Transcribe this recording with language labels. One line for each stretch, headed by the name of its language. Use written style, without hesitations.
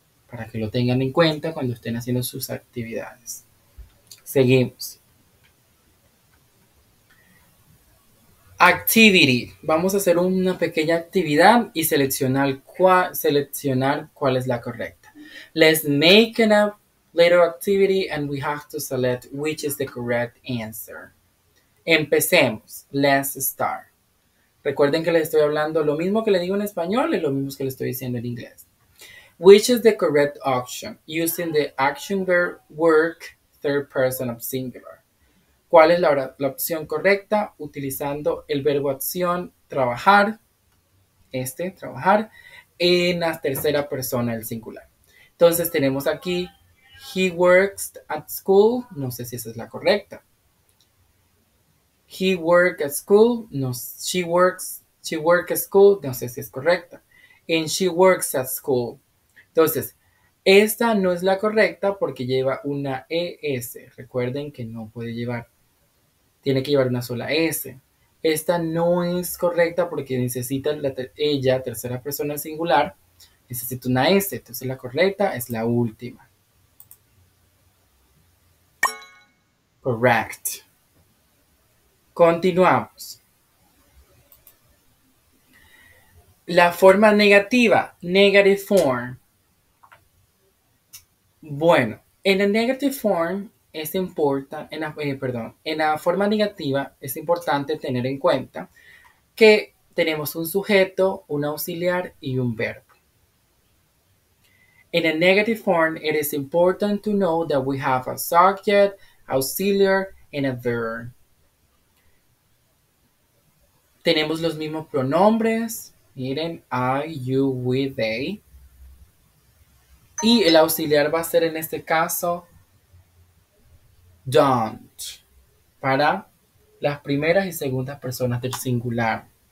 Spanish: Para que lo tengan en cuenta cuando estén haciendo sus actividades. Seguimos. Activity. Vamos a hacer una pequeña actividad y seleccionar cuál es la correcta.
English: Let's make a little activity and we have to select which is the correct answer.
Spanish: Empecemos.
English: Let's start.
Spanish: Recuerden que les estoy hablando lo mismo que le digo en español y lo mismo que le estoy diciendo en inglés.
English: Which is the correct option? Using the action verb work, third person of singular.
Spanish: ¿Cuál es la opción correcta? Utilizando el verbo acción, trabajar, trabajar, en la tercera persona del singular. Entonces tenemos aquí,
English: he works at school,
Spanish: no sé si esa es la correcta.
English: He works at school, no, she works at school,
Spanish: no sé si es correcta.
English: And she works at school.
Spanish: Entonces, esta no es la correcta porque lleva una ES. Recuerden que no puede llevar, tiene que llevar una sola S. Esta no es correcta porque necesita ella, tercera persona singular, necesita una S. Entonces la correcta es la última.
English: Correct.
Spanish: Continuamos. La forma negativa,
English: negative form.
Spanish: Bueno, en la
English: negative form
Spanish: es importante, en la forma negativa es importante tener en cuenta que tenemos un sujeto, un auxiliar y un verbo.
English: In a negative form, it is important to know that we have a subject, auxiliary, and a verb.
Spanish: Tenemos los mismos pronombres. Miren, I, you, we, they. Y el auxiliar va a ser en este caso don't, para las primeras y segundas personas del singular.